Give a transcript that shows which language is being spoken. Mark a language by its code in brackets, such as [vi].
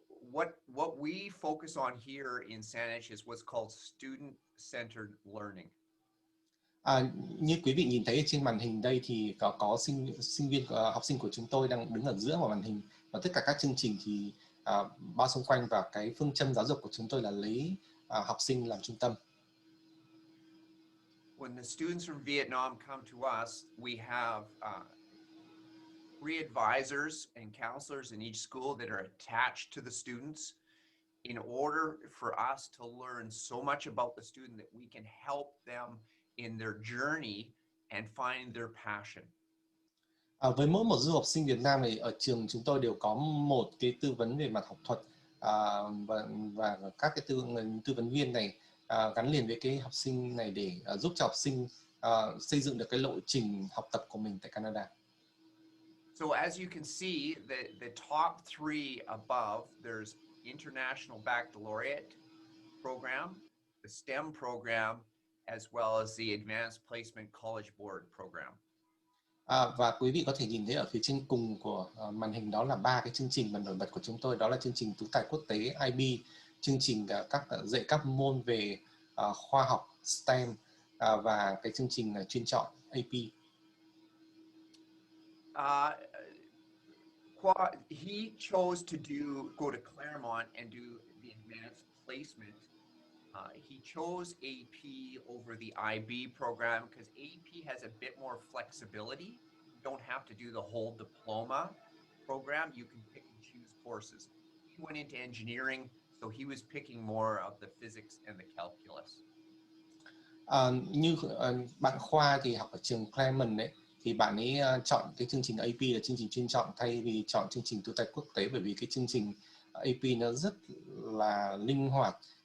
[en] What we focus on here in Saanich is what's called student-centered learning. [vi] Như quý vị nhìn thấy trên màn hình đây thì có sinh viên học sinh của chúng tôi đang đứng ở giữa màn hình, và tất cả các chương trình thì bao xung quanh, và cái phương châm giáo dục của chúng tôi là lấy học sinh làm trung tâm. [en] When the students from Vietnam come to us, we have 3 advisors and counselors in each school that are attached to the students in order for us to learn so much about the student that we can help them in their journey and find their passion. [vi] Với mỗi một du học sinh Việt Nam này, ở trường chúng tôi đều có một cái tư vấn về mặt học thuật, và các cái tư vấn viên này gắn liền với cái học sinh này để giúp cho học sinh xây dựng được cái lộ trình học tập của mình tại Canada. [en] So as you can see, the top 3 above, there's International Baccalaureate program, the STEM program, as well as the Advanced Placement College Board program. [vi] Và quý vị có thể nhìn thấy ở phía trên cùng của màn hình, đó là 3 cái chương trình mà nổi bật của chúng tôi, đó là chương trình Tú Tài Quốc tế IB, chương trình dạy các môn về khoa học STEM, và cái chương trình chuyên chọn AP. [en] He chose to go to Claremont and do the advanced placement. He chose AP over the IB program because AP has a bit more flexibility. You don't have to do the whole diploma program. You can pick and choose courses. He went into engineering, so he was picking more of the physics and the calculus. [vi] Như bạn Khoa thì học ở trường Claremont đấy, thì bạn ấy chọn cái chương trình AP là chương trình chuyên chọn thay vì chọn chương trình Tú Tài Quốc tế, bởi vì cái chương trình AP nó rất là linh hoạt.